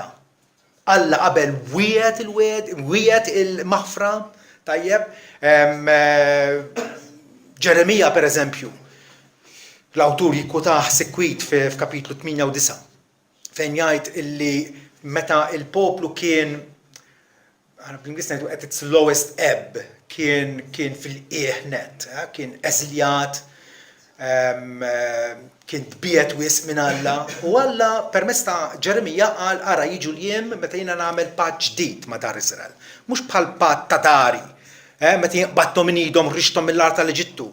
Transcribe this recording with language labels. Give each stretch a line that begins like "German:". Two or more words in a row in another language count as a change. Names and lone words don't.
Maltese: Alla qabel wiegħed il-maħfra tajjeb. Ġeremija pereżempju, l-awtur jikkutah sekwit f'kapitlu 8 u 9 fejn jgħid illi meta il-poplu kien bl-Ingliż ngħidu
English: at its lowest ebb,
Maltese: kien fil-qiegħ net, kien eżiljat, kien tbiet wisq minn Alla, u Alla permezz ta' Ġeremija qal ara jiġu l-jiem meta jiena nagħmel patt ġdid ma' dar Iżrael. Mhux bħal patt ta' dari, meta jinqbadthom minn idhom ħriġthom mill-art tal-Eġittu.